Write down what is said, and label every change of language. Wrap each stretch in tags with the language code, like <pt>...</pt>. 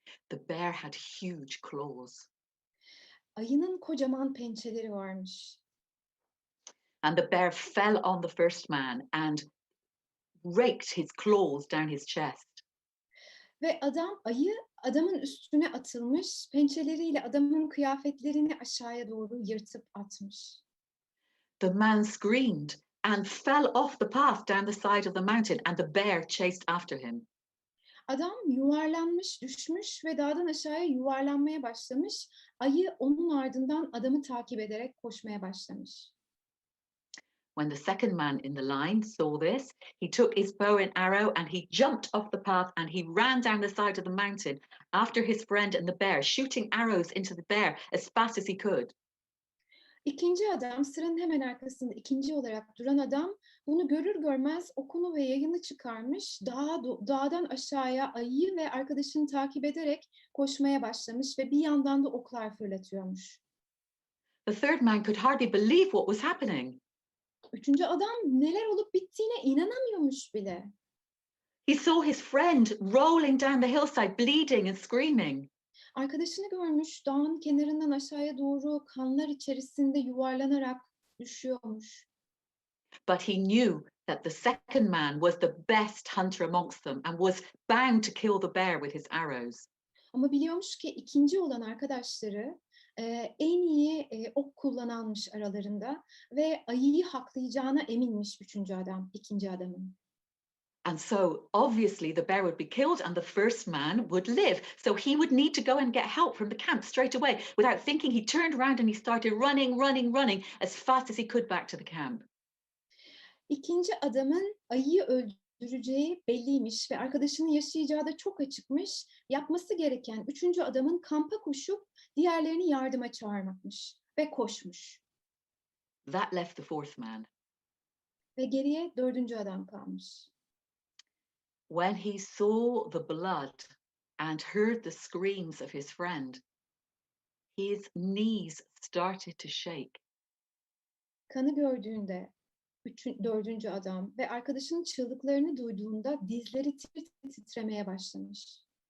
<en>The bear had huge claws,</en> <tr>Ayının kocaman pençeleri varmış.</tr> <en>and the bear fell on the first man and raked his claws down his chest.</en> <tr>Ve ayı adamın üstüne atılmış, pençeleriyle adamın kıyafetlerini aşağıya doğru yırtıp atmış.</tr> <en>The man screamed and fell off the path down the side of the mountain, and the bear chased after him.</en> <tr>Adam yuvarlanmış, düşmüş ve dağdan aşağıya yuvarlanmaya başlamış. Ayı onun ardından adamı takip ederek koşmaya başlamış.</tr> <en>When the second man in the line saw this, he took his bow and arrow and he jumped off the path and he ran down the side of the mountain after his friend and the bear, shooting arrows into the bear as fast as he could.</en> <tr>İkinci adam, sıranın hemen arkasında ikinci olarak duran adam, bunu görür görmez okunu ve yayını çıkarmış, dağdan aşağıya ayıyı ve arkadaşını takip ederek koşmaya başlamış ve bir yandan da oklar fırlatıyormuş.</tr> <en>The third man could hardly believe what was happening.</en> <tr>Üçüncü adam neler olup bittiğine inanamıyormuş bile.</tr> <en>He saw his friend rolling down the hillside, bleeding and screaming.</en> <tr>Arkadaşını görmüş, dağın kenarından aşağıya doğru kanlar içerisinde yuvarlanarak düşüyormuş.</tr> <en>But he knew that the second man was the best hunter amongst them and was bound to kill the bear with his arrows.</en> <tr>Ama biliyormuş ki ikinci olan arkadaşları en iyi ok kullananmış aralarında ve ayıyı haklayacağına eminmiş ikinci adamın.</tr> <en>And so obviously the bear would be killed and the first man would live. So he would need to go and get help from the camp straight away. Without thinking, he turned around and he started running as fast as he could back to the camp.</en> <tr>İkinci adamın ayıyı öldüreceği belliymiş ve arkadaşının yaşayacağı da çok açıkmış. Yapması gereken üçüncü adamın kampa koşup diğerlerini yardıma çağırmakmış ve koşmuş.</tr> <en>That left the fourth man.</en> <tr>Ve geriye dördüncü adam kalmış.</tr> <en>When he saw the blood and heard the screams of his friend, his knees started to shake.</en> <tr>Kanı gördüğünde dördüncü adam ve arkadaşının çığlıklarını duyduğunda dizleri titremeye başlamış.</tr>